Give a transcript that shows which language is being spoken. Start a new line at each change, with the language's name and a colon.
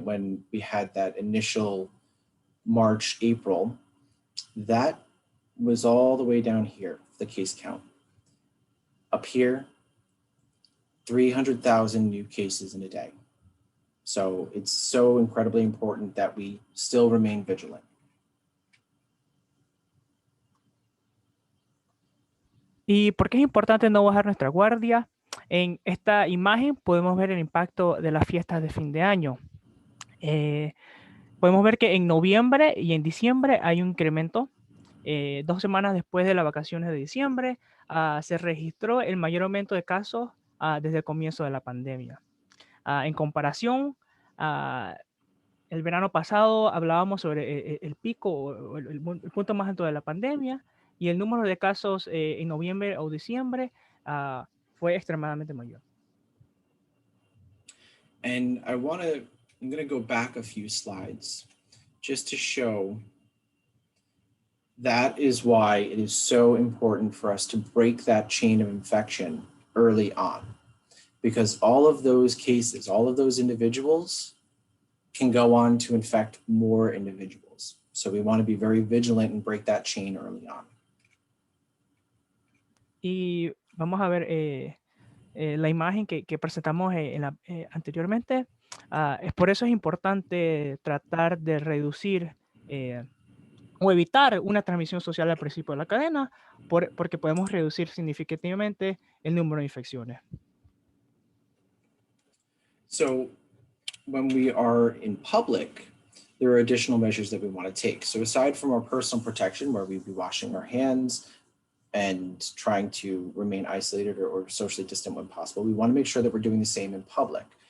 English: When we had that initial March, April, that was all the way down here, the case count. Up here, 300,000 new cases in a day. So it's so incredibly important that we still remain vigilant.
Spanish: ¿Y por qué es importante no bajar nuestra guardia? En esta imagen podemos ver el impacto de las fiestas de fin de año. Podemos ver que en noviembre y en diciembre hay un incremento. 2 semanas después de las vacaciones de diciembre, se registró el mayor aumento de casos desde el comienzo de la pandemia. En comparación, el verano pasado hablábamos sobre el pico o el punto más alto de la pandemia, y el número de casos en noviembre o diciembre fue extremadamente mayor.
English: And I'm going to go back a few slides just to show that is why it is so important for us to break that chain of infection early on, because all of those cases, all of those individuals can go on to infect more individuals. So we want to be very vigilant and break that chain early on.
Spanish: Y vamos a ver la imagen que presentamos anteriormente. Por eso es importante tratar de reducir o evitar una transmisión social al principio de la cadena, porque podemos reducir significativamente el número de infecciones.
English: So when we are in public, there are additional measures that we want to take. So aside from our personal protection, where we'd be washing our hands and trying to remain isolated or socially distant when possible, we want to make sure that we're doing the same in public.